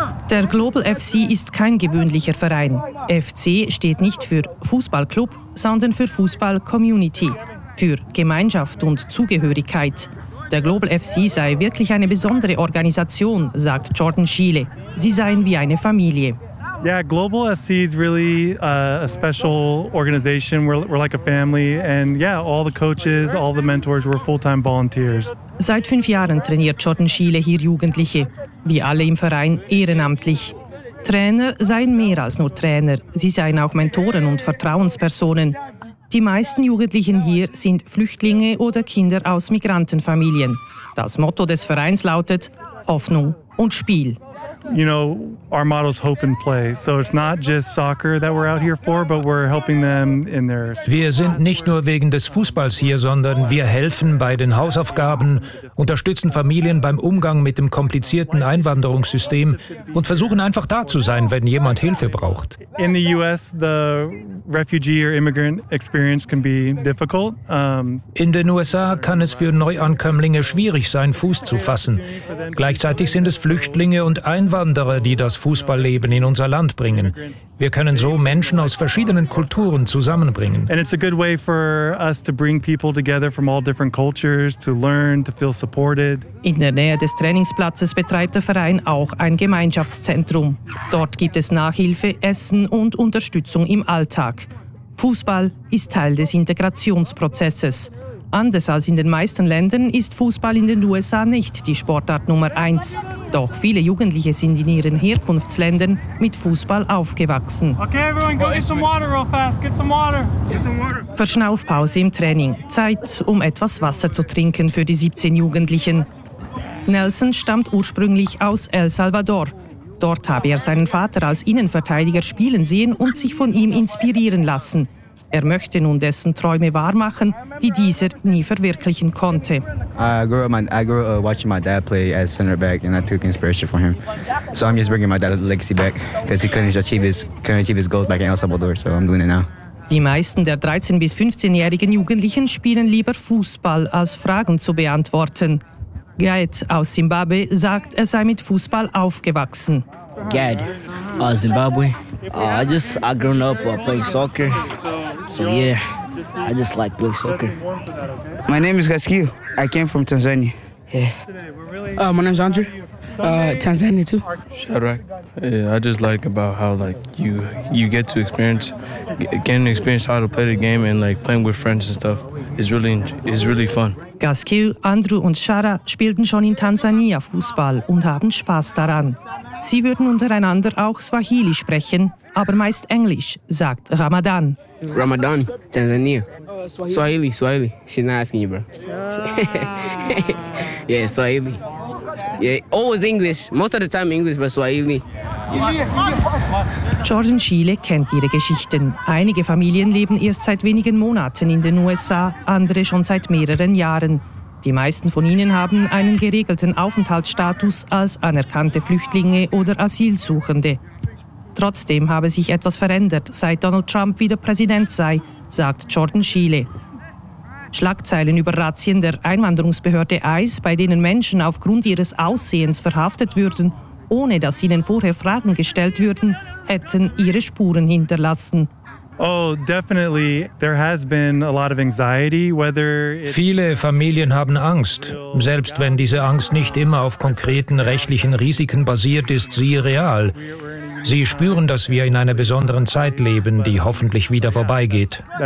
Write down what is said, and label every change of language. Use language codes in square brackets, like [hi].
[de] Der Global FC ist kein gewöhnlicher Verein. FC steht nicht für Fußballclub, sondern für Fußball-Community, für Gemeinschaft und Zugehörigkeit. Der Global FC sei wirklich eine besondere Organisation, sagt Jordan Schiele. Sie seien wie eine Familie. [en] Yeah, Global FC is really a special organization. We're like a family. And yeah, all the coaches, all the mentors, we're full-time volunteers. [de] Seit 5 Jahren trainiert Jordan Schiele hier Jugendliche. Wie alle im Verein ehrenamtlich. Trainer seien mehr als nur Trainer. Sie seien auch Mentoren und Vertrauenspersonen. Die meisten Jugendlichen hier sind Flüchtlinge oder Kinder aus Migrantenfamilien. Das Motto des Vereins lautet Hoffnung und Spiel. [en] You know, our motto is hope and play. So it's not just soccer that we're out here for, but we're helping them in their. [de] Wir sind nicht nur wegen des Fußballs hier, sondern wir helfen bei den Hausaufgaben, unterstützen Familien beim Umgang mit dem komplizierten Einwanderungssystem und versuchen einfach da zu sein, wenn jemand Hilfe braucht. [en] In the US, the refugee or immigrant experience can be difficult. [de] In den USA kann es für Neuankömmlinge schwierig sein, Fuß zu fassen. Gleichzeitig sind es Flüchtlinge und Einwanderer, die das Fußballleben in unser Land bringen. Wir können so Menschen aus verschiedenen Kulturen zusammenbringen. [en] And it's a good way for us to bring people together from all different cultures to learn, to feel supported. [de] In der Nähe des Trainingsplatzes betreibt der Verein auch ein Gemeinschaftszentrum. Dort gibt es Nachhilfe, Essen und Unterstützung im Alltag. Fußball ist Teil des Integrationsprozesses. Anders als in den meisten Ländern ist Fußball in den USA nicht die Sportart Nummer 1. Doch viele Jugendliche sind in ihren Herkunftsländern mit Fußball aufgewachsen. [en] Okay, everyone, go get some water real fast. Get some water. Get some water. [de] Verschnaufpause im Training. Zeit, um etwas Wasser zu trinken für die 17 Jugendlichen. Nelson stammt ursprünglich aus El Salvador. Dort habe er seinen Vater als Innenverteidiger spielen sehen und sich von ihm inspirieren lassen. Er möchte nun dessen Träume wahrmachen, die dieser nie verwirklichen konnte. [en] I grew up watching my dad play as center back, and I took inspiration from him. So I'm just bringing my dad's legacy back, because he couldn't achieve his goals back in El Salvador, so I'm doing it now. [de] Die meisten der 13- bis 15-jährigen Jugendlichen spielen lieber Fußball, als Fragen zu beantworten. Gad aus Zimbabwe sagt, er sei mit Fußball aufgewachsen. Gad aus Zimbabwe. [en] I grew up playing soccer. So yeah, I just like playing soccer. My name is Gaskiu. I came from Tanzania. Yeah. My name is Andrew. Tanzania too. Shadrack. Yeah, I just like about how like you get to experience how to play the game and like playing with friends and stuff. It's really fun. [de] Gaskiu, Andrew und Shara spielten schon in Tansania Fußball und haben Spaß daran. Sie würden untereinander auch Swahili sprechen, aber meist Englisch, sagt Ramadan. [en] Ramadan, Tanzania. Swahili. She's not asking you, bro. Yeah, Swahili. Yeah, always English. Most of the time English, but Swahili. [de] Jordan Schiele kennt ihre Geschichten. Einige Familien leben erst seit wenigen Monaten in den USA, andere schon seit mehreren Jahren. Die meisten von ihnen haben einen geregelten Aufenthaltsstatus als anerkannte Flüchtlinge oder Asylsuchende. Trotzdem habe sich etwas verändert, seit Donald Trump wieder Präsident sei, sagt Jordan Schiele. Schlagzeilen über Razzien der Einwanderungsbehörde ICE, bei denen Menschen aufgrund ihres Aussehens verhaftet würden, ohne dass ihnen vorher Fragen gestellt würden, hätten ihre Spuren hinterlassen. [en] Oh, definitely. There has been a lot of anxiety, whether it's [de] viele Familien haben Angst, selbst wenn diese Angst nicht immer auf konkreten rechtlichen Risiken basiert ist, sie real. Sie spüren, dass wir in einer besonderen Zeit leben, die hoffentlich wieder vorbeigeht.